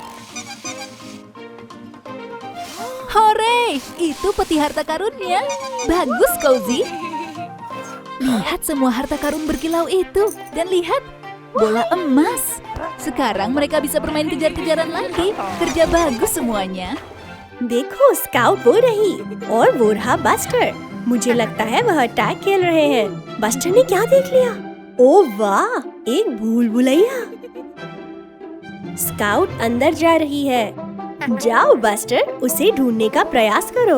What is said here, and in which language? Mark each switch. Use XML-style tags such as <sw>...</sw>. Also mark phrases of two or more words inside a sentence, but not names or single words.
<id>Hore, itu peti harta karunnya. Bagus, Cozy. Lihat semua harta karun berkilau itu. Dan lihat, bola emas. Sekarang mereka bisa bermain kejar-kejaran lagi. Kerja bagus semuanya.</id> <hi>देखो स्काउट वो रही और वो रहा बस्टर। मुझे लगता है वह टैग खेल रहे हैं। बस्टर ने क्या देख लिया? ओह वाह, एक भूल भुलैया। स्काउट अंदर जा रही है। जाओ बस्टर, उसे ढूंढने का प्रयास करो।</hi>